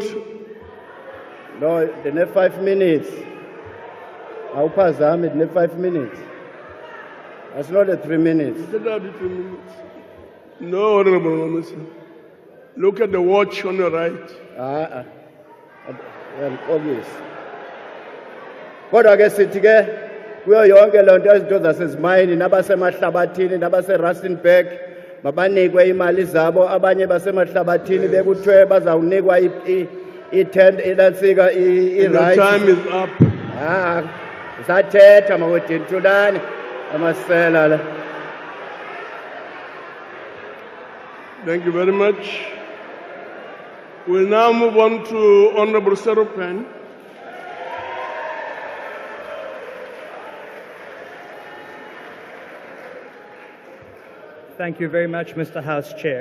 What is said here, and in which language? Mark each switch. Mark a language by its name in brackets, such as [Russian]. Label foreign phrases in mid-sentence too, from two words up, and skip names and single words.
[English] No, the next 5 minutes. I'll pass them in the 5 minutes. That's not the 3 minutes. It will be 3 minutes. No, Honorable Mamasa. Look at the watch on your right. Obvious. [Xhosa] Kodwa ke sithi ke kuyo yonke loo nto izinto zasezimayini nabasemahlabathini nabase-Rustenburg mabanikwe imali zabo abanye basemahlabathini bekuthiwe bazawunikwa inantsika [English] The time is up. [Xhosa] Sathetha mawodini thulani amasela la. [English] Thank you very much. We'll now move on to Honorable Seropen. Thank you very much, Mr. House Chair.